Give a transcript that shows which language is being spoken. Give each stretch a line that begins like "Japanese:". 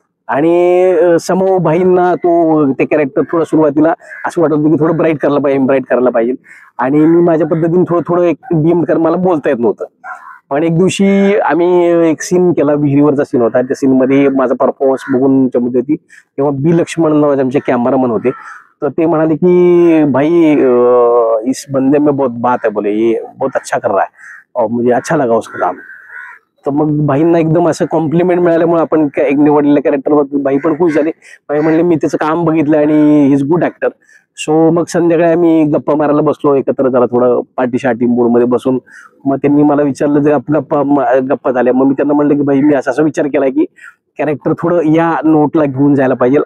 Marathi: आणि समोर भाईंना तो ते कॅरेक्टर थोडं सुरुवातीला असं वाटत होतं की थोडं ब्राईट करायला पाहिजे आणि मी माझ्या पद्धतीने थोडं एक डीम कर मला बोलता येत नव्हतं. पण एक दिवशी आम्ही एक सीन केला, विहिरीवरचा सीन होता, त्या सीन मध्ये माझा परफॉर्मन्स बघून मध्ये होती तेव्हा बी लक्ष्मण नावाचे आमचे कॅमेरामन होते. तर ते म्हणाले की
Hindi: भाई इस बंदे में बहुत बात है, बोले ये बहुत अच्छा कर रहा है और मुझे अच्छा लगा उसका काम.
Marathi: तर मग भाईंना एकदम असं कॉम्प्लिमेंट मिळाल्यामुळे आपण एक निवडलेल्या कॅरेक्टरवर भाई पण खुश झाले. भाई म्हणले मी त्याचं काम बघितलं आणि
English: He is good actor.
Marathi: So मग संध्याकाळी आम्ही गप्पा मारायला बसलो एकत्र, जरा थोडं पार्टी मूड मध्ये बसून. मग त्यांनी मला विचारलं जर गप्पा झाल्या, मग मी त्यांना म्हणलं की भाई मी असा विचार केलाय की कॅरेक्टर थोडं या नोटला घेऊन जायला पाहिजे.